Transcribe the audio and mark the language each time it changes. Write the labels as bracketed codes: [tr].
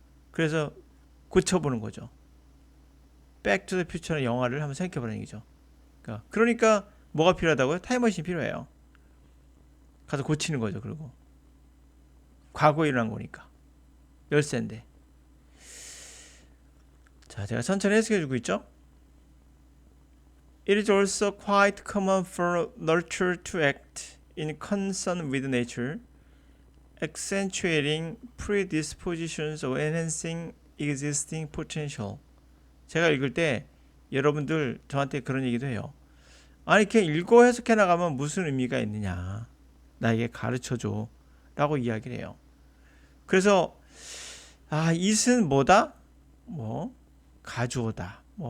[ko] 그래서 고쳐보는 거죠. 백 투 더 퓨처의 영화를 한번 생각해보는 얘기죠. 그러니까 뭐가 필요하다고요? 타임머신이 필요해요. 가서 고치는 거죠. 그리고 과거에 일어난 거니까. 열쇠인데. 자, 제가 천천히 해석해주고 있죠. [en] It is also quite common for nurture to act in concern with nature, accentuating predispositions or enhancing existing potential. [ko] 제가 읽을 때 여러분들 저한테 그런 얘기도 해요. 아니, 그냥 읽고 해석해 나가면 무슨 의미가 있느냐. 나에게 가르쳐줘. 라고 이야기를 해요. 그래서 it은 뭐다? 가주어다.